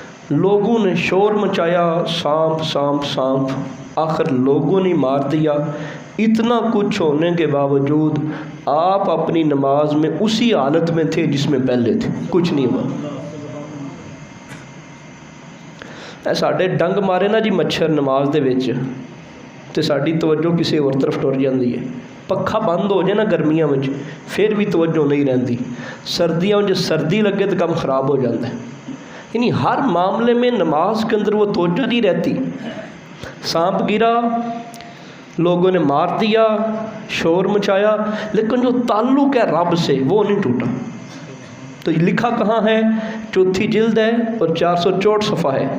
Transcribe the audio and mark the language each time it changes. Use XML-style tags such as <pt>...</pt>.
<ur>لوگوں نے شور مچایا، سانپ سانپ سانپ. آخر لوگوں نے مار دیا. اتنا کچھ ہونے کے باوجود آپ اپنی نماز میں اسی حالت میں تھے جس میں پہلے تھے، کچھ نہیں ہوا.</ur> <pa>ساڈے ڈنگ مارے نا جی مچھر نماز دے وچ تے ساڈی توجہ کسی اور طرف ٹر جاندی ہے. پکھا بند ہو جائے نا گرمیاں وچ پھر بھی توجہ نہیں رہندی. سردیاں وچ سردی لگے تو کم خراب ہو جاتا ہے.</pa> <ur>یعنی ہر معاملے میں نماز کے اندر وہ توجہ نہیں رہتی. سانپ گرا، لوگوں نے مار دیا، شور مچایا، لیکن جو تعلق ہے رب سے وہ نہیں ٹوٹا. تو یہ لکھا کہاں ہے؟ 4 جلد ہے اور 464 صفحہ ہے.</ur>